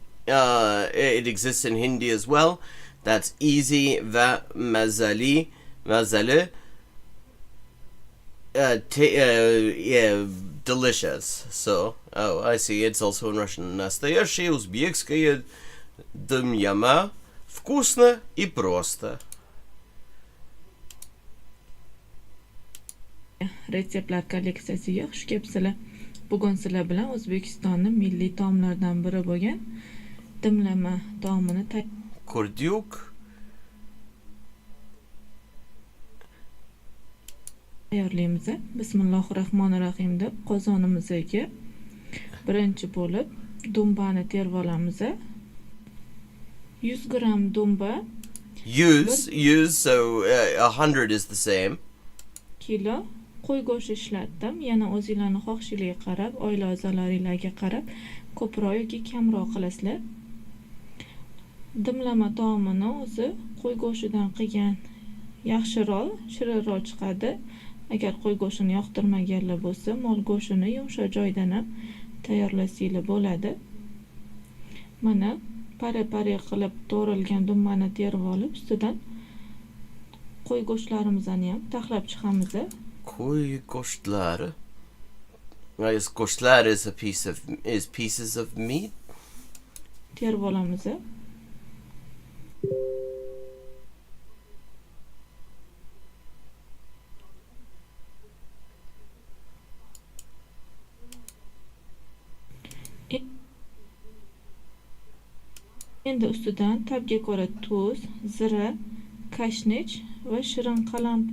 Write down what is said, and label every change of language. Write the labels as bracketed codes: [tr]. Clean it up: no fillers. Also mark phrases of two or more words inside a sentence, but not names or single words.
[en] It exists in Hindi as well. That's easy. [uz] Ve mazali. Mazali. [en] Yeah, delicious. So, oh, I see. It's also in Russian. [ru] Настоящее узбекское дым-яма. Вкусно и просто. [uz] Retseptlar kolleksiyasiga xush kelibsizlar. Bugun sizlar bilan O'zbekistonning milliy taomlaridan biri bo'lgan dimlama taomini Kurdyuk. tayyorlaymiz. Bismillahirrohmanirrohim deb qozonimizga birinchi bo'lib dumbani terib olamiz. 100 gram dumba. 100, [en] so 100 is the same. [uz] Kilo qo'y go'shti ishlatdim. Yana o'zingizlarning xohishingizga qarab, oila a'zolaringizga qarab ko'proq yoki kamroq qilasizlar. Dimlama taomini o'zi qo'y go'shtidan qilgan yaxshiroq, shirinroq chiqadi. Agar qo'y go'shtini yoqtirmaganlar bo'lsa, mol go'shtini yumshoq joydan ham tayyorlasanglar bo'ladi. Mana pare-pare qilib to'rilgan dumbani terib olib, ustidan qo'y go'shtlarimizni ham taxlab chiqamiz. Qo'y go'shtlari. [en] Right, go'shtlar is pieces of meat. [uz] Terib olamiz. Endi ustidan tabga ko'ra tuz, zira, kashnich va shirin qalampir.